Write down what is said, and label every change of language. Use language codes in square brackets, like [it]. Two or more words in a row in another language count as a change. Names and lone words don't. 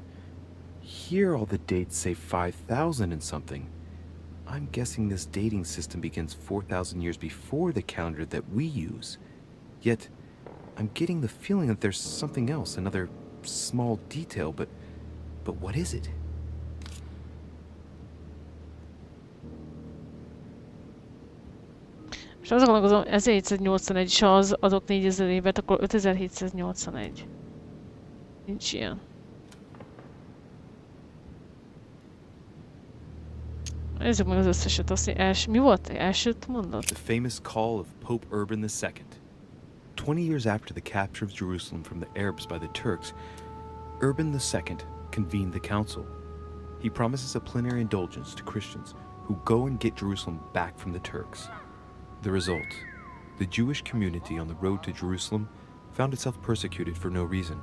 [en] Here all the dates say 5,000 and something. I'm guessing this dating system begins 4,000 years before the calendar that we use. Yet, I'm getting the feeling that there's something else, another small detail, but what is it? [hu] És azon gondolkozom, 1781, és ha az adok 4000 évet, akkor 5781. Nincs ilyen. Nézzük meg az összeset, azt mi volt? Elsőt mondod? [en] The famous call of Pope Urban II. 20 years after the capture of Jerusalem from the Arabs by the Turks, Urban II convened the council. He promises a plenary indulgence to Christians who go and get Jerusalem back from the Turks. The result: the Jewish community on the road to Jerusalem found itself persecuted for no reason.